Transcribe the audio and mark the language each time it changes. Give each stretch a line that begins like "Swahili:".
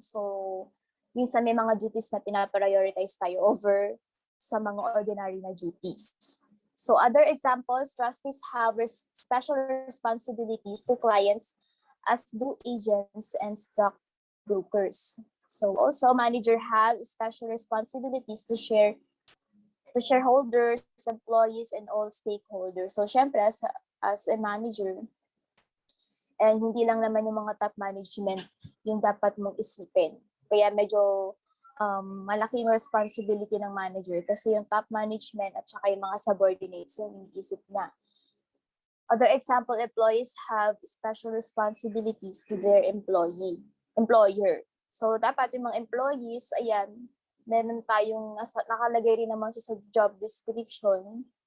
Filipino: So minsan may mga duties na pinaprioritize tayo over sa mga ordinary na duties.
English: So other examples, trustees have special responsibilities to clients as do agents and stockbrokers. So also manager have special responsibilities to shareholders, employees, and all stakeholders.
Filipino: So syempre as a manager, and hindi lang naman yung mga top management yung dapat mong isipin. Kaya medyo malaking responsibility ng manager kasi yung top management at saka yung mga subordinates yung iniisip na.
English: Other example, employees have special responsibilities to their employer.
Filipino: So dapat yung mga employees, ayan, meron tayong nakalagay rin naman siya sa job description.